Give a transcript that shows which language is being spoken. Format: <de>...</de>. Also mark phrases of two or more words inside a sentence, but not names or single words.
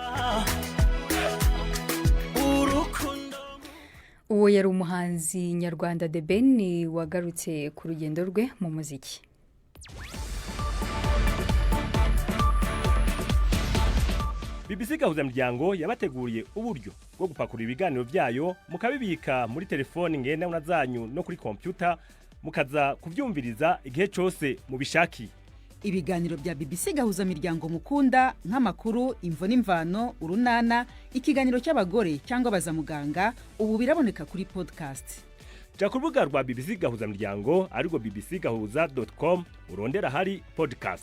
<rn>Uwo yari umuhanzi nyarwanda The Ben wagarutse ku rugendo rwe mu muziki. BBC Gahuzamiryango yabateguriye uburyo bwo gupakura ibiganiro byayo mukabibika muri telefone ngendanwa zanyu no kuri computer mukaza kuvyumviriza igihe cyose mubishaki. Ibiganiro bya BBC Gahuzamiryango mukunda nk'amakuru, imvo n'imvano, urunana, ikiganiro cy'abagore cyangwa bazamuganga ubu biraboneka kuri podcast. Ja ku rubuga rwa BBC Gahuzamiryango ariko bbcgahuza.com urondera hari podcast.</rn>